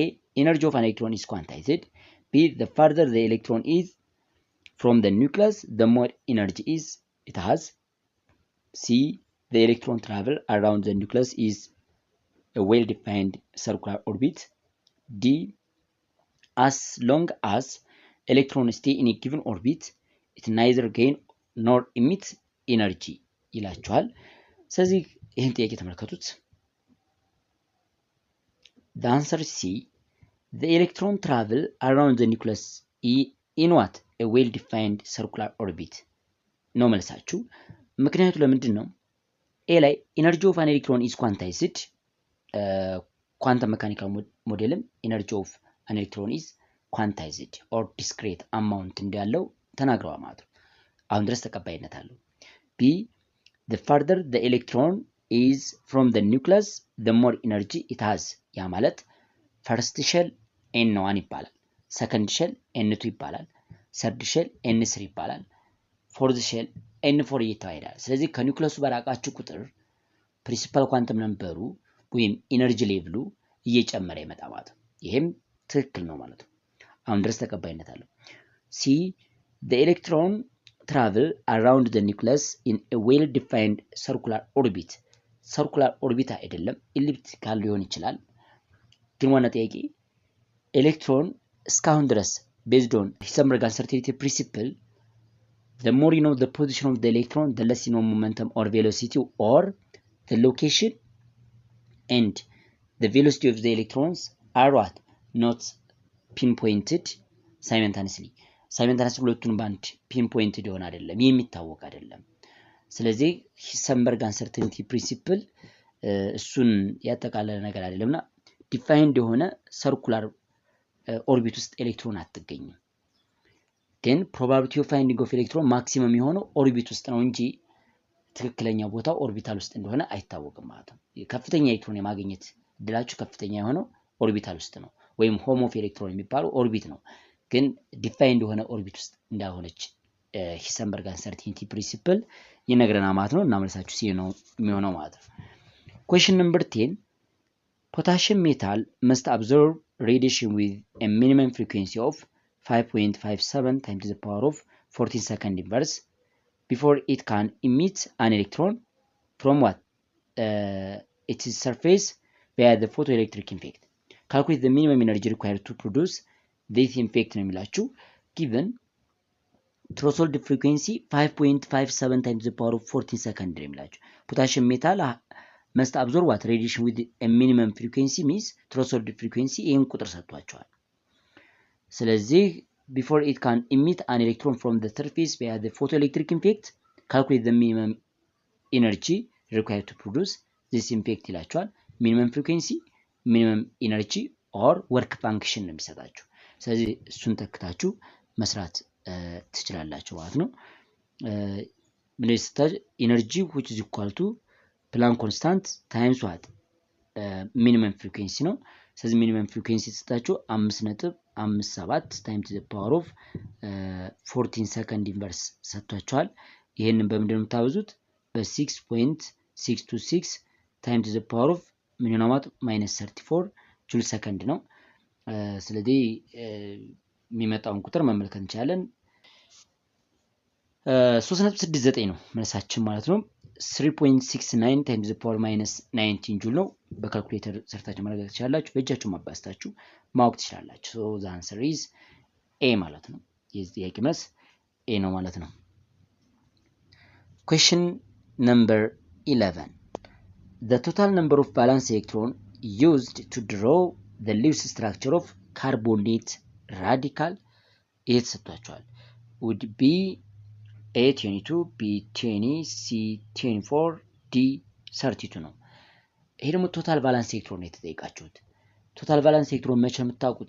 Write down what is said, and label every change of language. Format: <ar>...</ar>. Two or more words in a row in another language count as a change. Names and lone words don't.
<en>Energy of an electron is quantized. B. The farther the electron is from the nucleus, the more energy it has. C. The electron travel around the nucleus is a well-defined circular orbit. D. As long as electrons stay in a given orbit, it neither gain nor emit energy</en> <am>ይላችኋል። ስለዚህ ይህን ጥያቄ ተመልከቱት።</am> <en>The answer is C. The electron travel around the nucleus in what? A well-defined circular orbit</en> <am>ነው መልሳችሁ። ምክንያቱ ለምንድን ነው?</am> <en>A ላይ energy of an electron is quantized. Quantum mechanical modelም energy of an electron is quantized or discrete amount</en> <am>እንዳለው ተናግረዋል ማለት ነው። አሁን ድረስ ተቀባይነት አለው።</am> <en>B. The farther the electron is from the nucleus, the more energy it has.</en> <am>ያ ማለት</am> <en>first shell</en> <am>n1 ይባላል፣</am> <en>second shell</en> <am>n2 ይባላል፣</am> <en>third shell</en> <am>n3 ይባላል፣</am> <en>fourth shell</en> <am>n4 እየተባለ ስለዚህ ከኒውክለሱ በራቃችሁ ቁጥር</am> <en>principal quantum number</en> <am>ወይም</am> <en>energy level</en> <am>እየጨመረ ይመጣ ማለት ነው። ይሄም ትክክል ነው ማለት ነው። አሁን ድረስ ተቀባይነት አለው። C.</am> <en>The electron travel around the nucleus in a well-defined circular orbit. circular orbit</en> <am>አይደለም፣ ኢሊፕቲካል ሊሆን ይችላል። ግን ዋና ጥያቄ ኤሌክትሮን እስካሁን ድረስ</am> <en>based on Heisenberg uncertainty principle, the more you know the position of the electron, the less you know momentum or velocity or the location and the velocity of the electrons are what? Not pinpointed simultaneously.</en> <am>simultaneously ሁለቱን ባንድ pinpointed ይሆን አይደለም፣ የሚታወቅ አይደለም። ስለዚህ</am> <en>Heisenberg uncertainty principle</en> <am>እሱን ያጠቃለለ ነገር አይደለምና ዲፋይንድ የሆነ</am> <en>circular orbit</en> <am>ውስጥ ኤሌክትሮን አትገኝም። ግን</am> <en>probability of finding of electron maximum</en> <am>የሆነው ኦርቢት ውስጥ ነው እንጂ ትክክለኛ ቦታው ኦርቢታል ውስጥ እንደሆነ አይታወቅም ማለት ነው። ከፍተኛ ኤሌክትሮን የማግኘት እድላችሁ ከፍተኛ የሆነው ኦርቢታል ውስጥ ነው፣ ወይም</am> <en>home of electron</en> <am>የሚባለው ኦርቢት ነው። ግን ዲፋይንድ የሆነ ኦርቢት ውስጥ እንዳሆነች</am> <en>Heisenberg uncertainty principle</en> <am>ይነግረናል ማለት ነው። እና መልሳችሁ ሲ ነው የሚሆነው ማለት ነው።</am> <en>Question number 10. Potassium metal must absorb radiation with a minimum frequency of 5.57 times to the power of 14 second inverse before it can emit an electron from what? Its surface via the photoelectric effect. Calculate the minimum energy required to produce this effect</en> <am>ነው የሚላችሁ።</am> <en>given threshold frequency 5.57 times the power of 14 second</en> <am>ነው የሚላችሁ።</am> <en>potassium metal must absorb what? Radiation with a minimum frequency means threshold frequency</en> <am>ይህን ቁጥር ሰጥቷቸዋል። ስለዚህ</am> <en>before it can emit an electron from the surface via the photoelectric effect, calculate the minimum energy required to produce this effect ይላቸዋል። minimum frequency, minimum energy or work function</en> <am>ነው የሚሰጣችሁ። ስለዚህ እሱን ተክታችሁ መስራት ትችላላችሁ ማለት ነው። ምንስታጅ</am> <en>energy which is equal to Planck constant times what? minimum frequency</en> <am>ነው። ስለዚህ</am> <en>minimum frequency ተሰጣችሁ 5 5.7 times to the power of 14 second inverse</en> <am>ሰጥቷቸዋል። ይሄንን በምንድን ነው የምታበዙት? በ6.626</am> <en>times to the power of</en> <am>ምን ነው ማለት -34</am> <en>joule second</en> <am>ነው። ስለዚህ የሚመጣውን ቁጥር መመልከት እንችላለን። 3.69 ነው መልሳችን ማለት ነው። 3.69</am> <en>times the power</en> <am>-19</am> <en>ጁል ነው።</en> <am>በካልኩሌተር ሰርታችሁ ማድረግ ትችላላችሁ። በእጃችሁ ማባዛታችሁ ማወቅ ትችላላችሁ። so</am> <en>the answer is A</en> <am>ማለት ነው። የዚህ ጥያቄ መልስ A ነው ማለት ነው።</am> <en>question number 11 the total number of valence electron used to draw the Lewis structure of carbonate radical is ተሰጥቷቸዋል would be A22 B20 C24 D32</en> <am>ነው። ይሄ ደግሞ</am> <en>total valence electron</en> <am>ነው የተጠየቃችሁት።</am> <en>total valence electron</en> <am>መቼ የምታውቁት?</am>